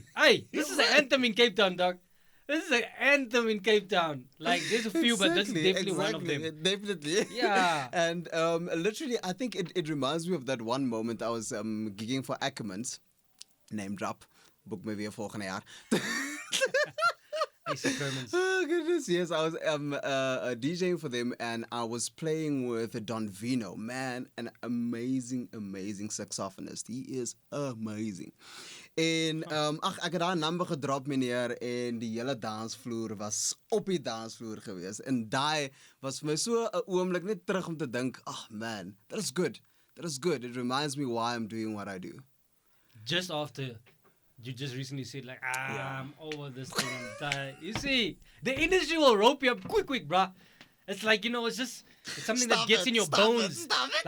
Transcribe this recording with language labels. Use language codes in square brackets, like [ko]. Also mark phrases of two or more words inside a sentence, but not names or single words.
[en] Hey, this is an anthem in Cape Town, dog. This is an anthem in Cape Town. Like, there's a few, but this is definitely one of them. Definitely. Yeah. And literally, I think it reminds me of that one moment I was gigging for Ackermans. Name drop. Book me [af] weer volgende jaar. [en] Oh goodness, yes, I was DJing for them and I was playing with Don Vino, man, an amazing saxophonist. He is amazing. [af] En ek het daar 'n nummer gedrop meneer en die hele dansvloer was op die dansvloer gewees. En daai was vir my so 'n oomblik net terug om te dink, man, [en] that is good. That is good. It reminds me why I'm doing what I do. Just after you just recently said like, I'm over this thing, I'm tired. You see, the industry will rope you up quick, bruh. It's like, you know, it's something that gets in your bones. Stop it.